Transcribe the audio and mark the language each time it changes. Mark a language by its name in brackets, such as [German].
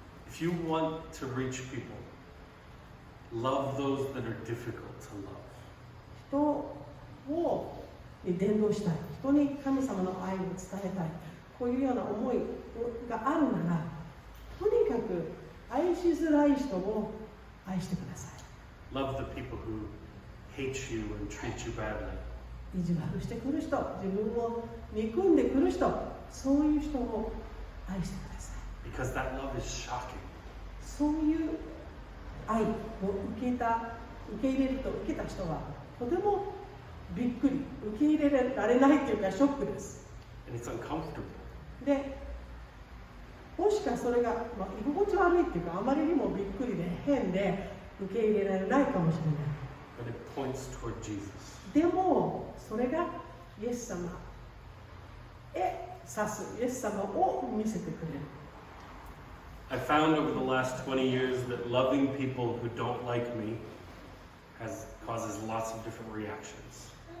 [English] If you want to reach people, love those that are difficult to love. [Japanese] 人を伝道したい、人に神様の愛を伝えたい、こういうような思いがあるなら、とにかく愛しづらい人を愛してください。 [English] Love the people who hate you and treat you badly. [Japanese] 意地悪してくる人、自分を憎んでくる人、そういう人を愛してください。 [English] Because that love is shocking. [Japanese] そういう愛を受け入れると受けた人はとてもびっくり、受け入れられないというかショックです。 [English] And it's uncomfortable. [Japanese] で、もしかそれが、居心地悪いっていうかあまりにもびっくりで変で受け入れられないかもしれない。 [English] But it points toward Jesus. [Japanese] でもそれがイエス様へ指す、イエス様を見せてくれる。 [English] I found over the last 20 years that loving people who don't like me causes lots of different reactions.